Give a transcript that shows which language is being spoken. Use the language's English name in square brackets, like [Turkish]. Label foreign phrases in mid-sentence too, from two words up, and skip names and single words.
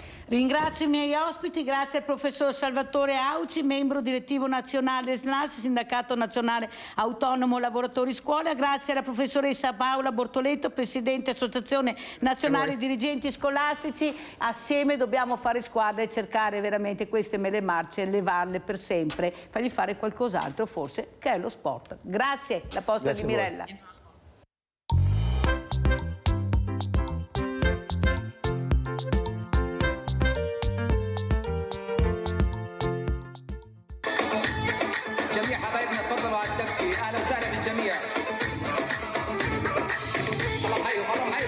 [Italian] Ringrazio i miei ospiti, grazie al professor Salvatore Auci, membro direttivo nazionale SNALS, Sindacato Nazionale Autonomo Lavoratori Scuola, grazie alla professoressa Paola Bortoletto, presidente Associazione Nazionale Dirigenti Scolastici. Assieme dobbiamo fare squadra e cercare veramente queste mele marce, levarle per sempre, fargli fare qualcos'altro forse che è lo sport. Grazie, la posta di Mirella. [Arabic] جميع حبايبنا تفضلوا على الدكة، اهلا وسهلا بالجميع. الله حيو الله حيو.